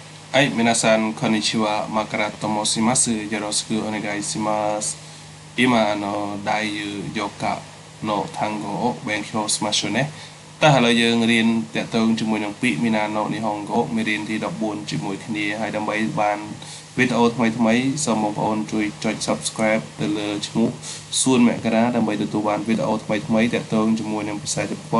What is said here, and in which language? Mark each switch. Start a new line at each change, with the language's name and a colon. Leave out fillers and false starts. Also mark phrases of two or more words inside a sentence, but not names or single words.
Japanese: はい、皆さん、こんにちは。マカラと申します。よろしくお願いします。今、第4課の単語を勉強しましょうね。
Khmer: តែឥឡូវយើងរៀនតាក់ទងជាមួយនឹងពាក្យ Minna no Nihongo មេរៀនទី14ជាមួយគ្នាហើយដើម្បីបានវីដេអូថ្មីៗសូមបងប្អូន ជួយចុច Subscribe ទៅលើឈ្មោះសួនមករាដើម្បីទទួលបានវីដេអូថ្មីៗតាក់ទងជាមួយនឹងភាសាជប៉ុន